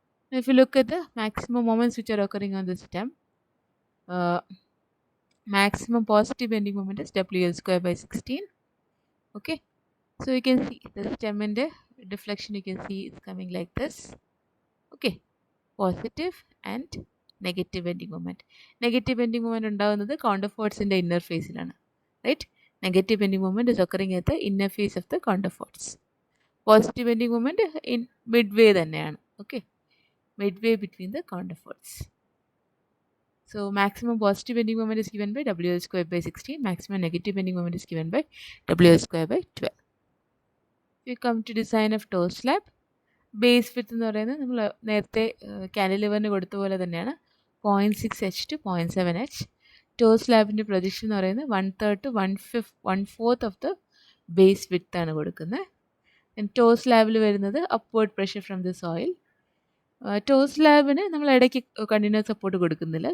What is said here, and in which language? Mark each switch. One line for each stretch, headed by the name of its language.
English: Now, if you look at the maximum moments which are occurring on the stem, uh, maximum positive bending moment is WL square by 16. Okay, So you can see the stem and the deflection, you can see it's coming like this. Okay, positive and negative bending moment. Negative bending moment ഉണ്ടാകുന്നത് കോണ്ടർഫോർട്സിൻ്റെ inner ഫേസിലാണ്. Right, negative bending moment is occurring at the inner face of the counterforts.
Malayalam: Positive bending moment in mid വേ തന്നെയാണ്. Okay,
English: Mid way between the counterforts. So maximum positive bending moment is given by WL square by 16. Maximum negative bending moment is given by WL square by 12. We come to design of toe slab.
Malayalam: Base width എന്ന് പറയുന്നത് നമ്മൾ നേരത്തെ കാൻഡിലിവറിന് കൊടുത്ത പോലെ തന്നെയാണ് 0.6H to 0.7H. To സ്ലാബിൻ്റെ projection എന്ന് പറയുന്നത് 1/3 to 1/4 of the base width ആണ് കൊടുക്കുന്നത്. ടോ സ്ലാബിൽ വരുന്നത്
English: Upward pressure from the soil.
Malayalam: To സ്ലാബിന് നമ്മൾ ഇടയ്ക്ക് കണ്ടിന്യൂസ് സപ്പോർട്ട് കൊടുക്കുന്നില്ല.